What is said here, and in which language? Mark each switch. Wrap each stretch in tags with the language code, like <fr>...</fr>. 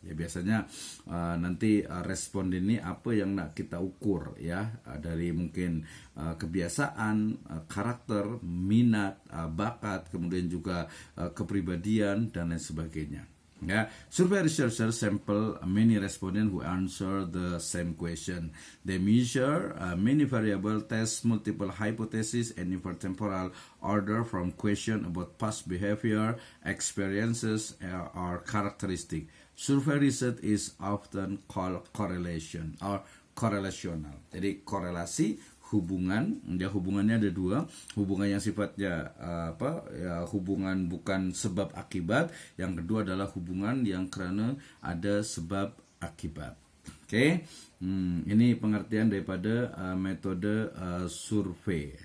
<id>Ya, biasanya nanti responden ini apa yang nak kita ukur ya, dari mungkin kebiasaan, karakter, minat, bakat, kemudian juga kepribadian dan lain sebagainya.</id> <en>Yeah. Survey researchers sample many respondents who answer the same question. They measure many variables, test multiple hypotheses, and infer temporal order from question about past behavior, experiences, or characteristic. Survey research is often called correlation or correlational.</en> <id>Jadi korelasi, hubungannya ada dua, hubungan yang sifatnya hubungan bukan sebab akibat, yang kedua adalah hubungan yang karena ada sebab akibat. Oke. Ini pengertian daripada metode survei.</id>